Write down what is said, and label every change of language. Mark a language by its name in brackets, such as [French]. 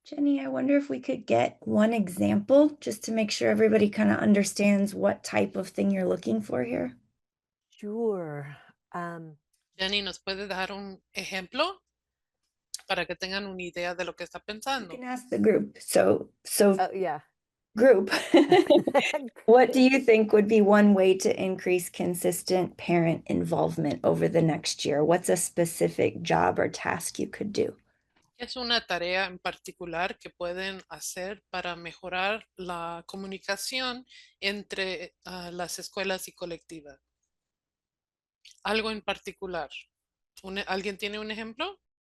[English] Jenny, I wonder if we could get one example just to make sure everybody kind of understands what type of thing you're looking for here. Sure. [Spanish] Jenny, ¿nos puede dar un ejemplo para que tengan una idea de lo que está [English] You [Spanish] pensando? [English] can ask the group. So Yeah. group, what do you think would be one way to increase consistent parent involvement over the next year? What's a specific job or task you could do? [Spanish] es una tarea en particular que pueden hacer para mejorar la comunicación entre las escuelas y colectivas? Algo en particular. ¿Alguien tiene un ejemplo?